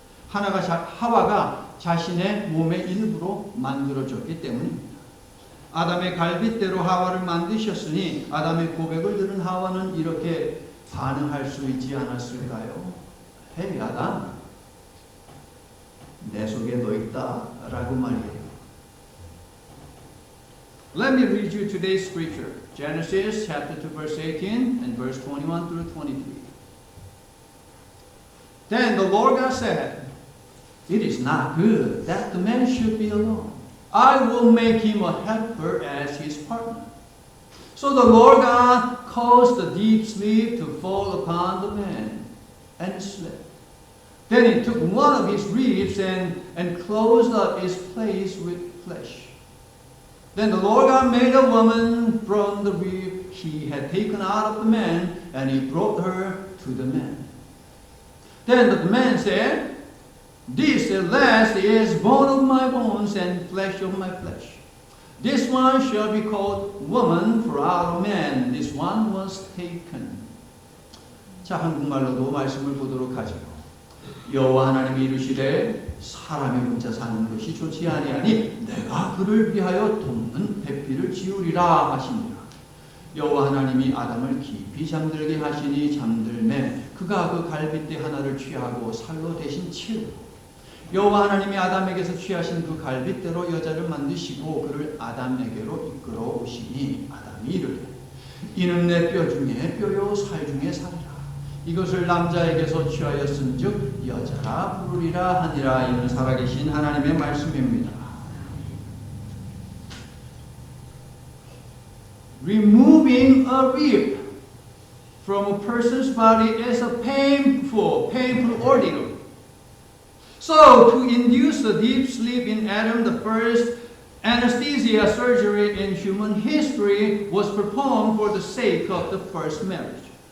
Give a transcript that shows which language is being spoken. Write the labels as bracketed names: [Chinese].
[Korean] 하와가 자신의 몸의 일부로 만들어졌기 때문입니다. 아담의 갈빗대로 하와를 만드셨으니 아담의 고백을 들은 하와는 이렇게 반응할 수 있지 않았을까요? 헤이 아담, 내 속에 너 있다 라고 말이에요. [English] Let me read you today's scripture. Genesis chapter 2 verse 18 and verse 21 through 23. Then the Lord God said, "It is not good that the man should be alone. I will make him a helper as his partner." So the Lord God caused a deep sleep to fall upon the man, and he slept. Then he took one of his ribs and closed up its place with flesh. Then the Lord God made a woman from the rib he had taken out of the man, and he brought her to the man. Then the man said, "This at last is bone of my bones and flesh of my flesh. This one shall be called woman, for out of man this one was taken." [Korean] 자, 한국말로도 말씀을 보도록 하죠. 여호와 하나님이 이르시되 사람이 혼자 사는 것이 좋지 아니하니 내가 그를 위하여 돕는 배필을 지으리라 하시니라. 여호와 하나님이 아담을 깊이 잠들게 하시니 잠들매 그가 그 갈빗대 하나를 취하고 살로 대신 채우고 여호와 하나님이 아담에게서 취하신 그 갈빗대로 여자를 만드시고 그를 아담에게로 이끌어 오시니 아담이 이르되 이는 내 뼈 중에 뼈요 살 중에 살이라. 이것을 남자에게서 취하였은즉 여자라 부르리라 하니라. 이는 살아계신 하나님의 말씀입니다. [English] Removing a rib from a person's body is a painful ordeal. So to induce a deep sleep in Adam, the first anesthesia surgery in human history was performed for the sake of the first marriage.